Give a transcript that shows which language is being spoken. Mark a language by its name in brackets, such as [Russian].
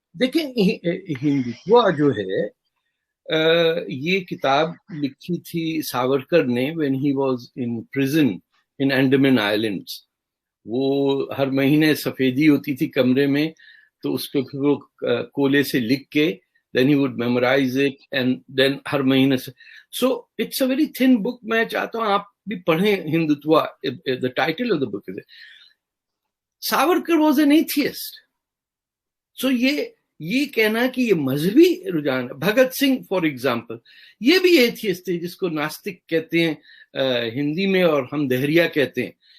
[Urdu] دیکھیں, ہندوتوا جو ہے, یہ کتاب لکھی تھی ساورکر نے [English] when he was in prison in Andaman Islands. [Urdu] وہ ہر مہینے سفیدی ہوتی تھی کمرے میں, تو اس پہ پھر وہ کولے سے لکھ کے [English] then he would memorize it and then [Urdu] ہر مہینے سے. [English] So it's a very thin book. [Urdu] میں چاہتا ہوں آپ بھی پڑھیں Hindutva. [English] The title of the book is Savarkar was an atheist. [Urdu] So یہ کہنا کہ یہ مذہبی رجحان ہے. بھگت سنگھ فار ایگزامپل یہ بھی ایتھیسٹ تھے, جس کو ناستک کہتے ہیں ہندی میں اور ہم دہریہ کہتے ہیں.